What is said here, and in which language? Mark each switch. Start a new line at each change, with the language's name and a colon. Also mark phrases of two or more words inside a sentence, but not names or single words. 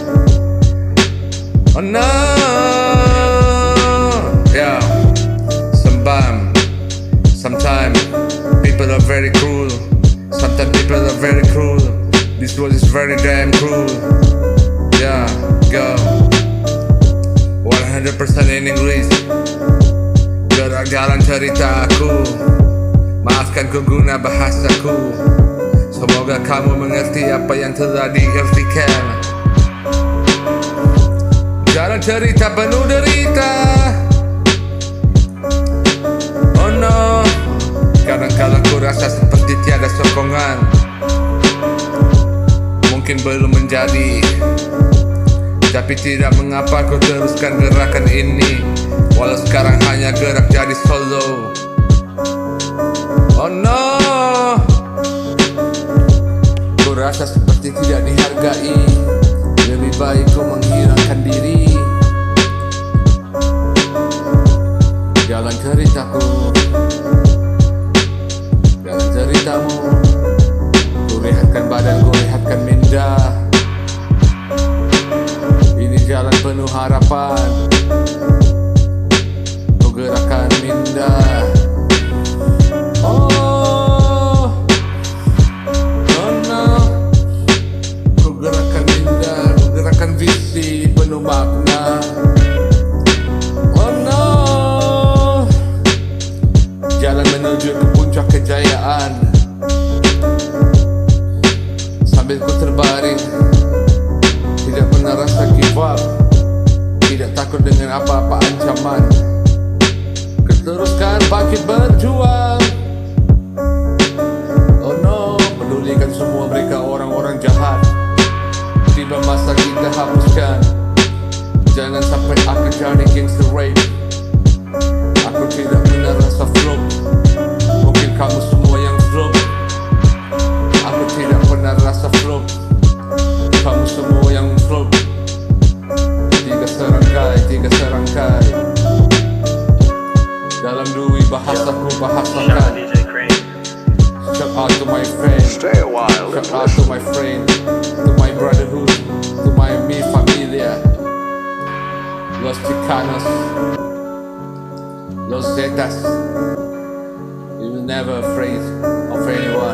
English: Oh no. Yeah. Sometimes people are very cruel. Sometimes people are very cruel. This world is very damn cruel. Yeah, go 100% in English.
Malay: Gerak jalan cerita aku. Maafkan ku guna bahasaku. Semoga kamu mengerti apa yang telah diartikan. Jalan cerita penuh derita.
English: Oh no.
Malay: Kadang-kadang ku rasa seperti tiada sokongan. Mungkin belum menjadi, tapi tidak mengapa ku teruskan gerakan ini. Walau sekarang hanya gerak jadi solo.
English: Oh no.
Malay: Ku rasa seperti tidak dihargai. Lebih baik ku menghilangkan diri. Jalan ceritaku, jalan ceritamu. Ku rehatkan badan, ku rehatkan minda. Ini jalan penuh harapan. Ku gerakan minda.
English: Oh no.
Malay: Ku gerakan minda, ku gerakan visi penuh makna.
English: Oh no.
Malay: Jalan menuju ke puncak kejayaan. Sambil ku terbaring, tidak pernah rasa
English: give up.
Malay: Tidak takut dengan apa-apa ancaman. Keteruskan bangkit berjuang.
English: Oh no.
Malay: Pedulikan semua mereka orang-orang jahat. Tiba masa kita hapuskan. Jangan sampai aku jadi gangster rape. Aku tidak pernah rasa flop. Mungkin kamu semua yang flop. Aku tidak pernah rasa flop. Kamu semua yang flop. Tiga serangkai dalam dui bahasaku bahasakan.
English: Shout out to my friend. Stay a while. Shout out to my friend, to my brotherhood, to my
Spanish: mi familia,
English: Los Chicanos, Los Zetas. You will never afraid of anyone.